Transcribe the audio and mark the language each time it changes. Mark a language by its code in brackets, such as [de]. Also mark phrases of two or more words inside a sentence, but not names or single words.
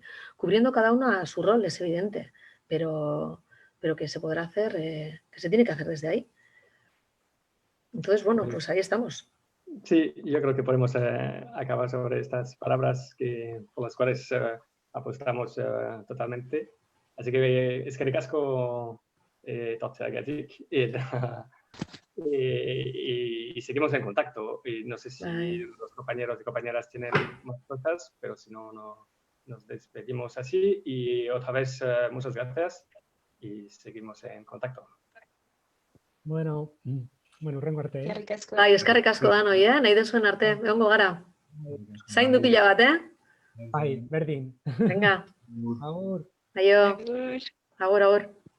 [es] Cubriendo cada una su rol, es evidente, pero que se podrá hacer, que se tiene que hacer desde ahí. Entonces, bueno, pues ahí estamos. Sí, yo creo que podemos acabar sobre estas palabras por las cuales apostamos totalmente. Así que [eu] eskerrik asko etortzeagatik [es] y seguimos en contacto. Y no sé si los compañeros y compañeras tienen más cosas, pero si no, nos despedimos así. Y otra vez, muchas gracias y seguimos en contacto. [eu] Bueno, hurrengo arte. Bai, eskerrik asko danoi, nahi duzuen arte, egongo gara. Zaindu pila bat, Bai, berdin. [es] Venga. [eu] Agur. Aio. Agur, agur.